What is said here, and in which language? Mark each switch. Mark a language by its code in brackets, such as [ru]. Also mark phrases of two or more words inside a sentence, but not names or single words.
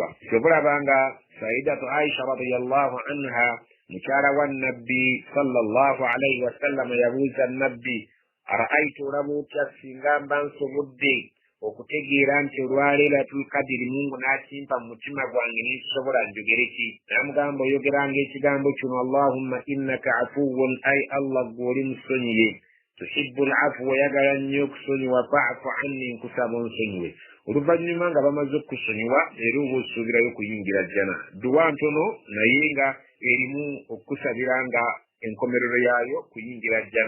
[lg] kyobulabanga Sayyidatu Aisha [ar] رضي الله عنها [lg] mukyala wa nabbi [ar] صلى الله عليه وسلم [lg] yabuuza nabbi, ara'aytu olabu otya singa mba nsobodde okutegeera nti olwa Laylatul Qadri Mungu n'akimpa mu mutima gwange nensobola njogere ki? Namugamba oyogeranga ekigambo kino, [ar] اللهم إنك عفو, [lg] ay Allah gw'oli musonyiye, [ar] تحب العفو, [lg] oyagala nnyo okusonyiwa, [ar] فاعف عني, [lg] nkusaba onsonyiwe. Oluvannyuma nga bamaze okusonyiwa era oba osuubirayo kuyingira jjana. Duwa ntono naye nga erimu okusabira nga enkomerero yaayo kuyingira jjana.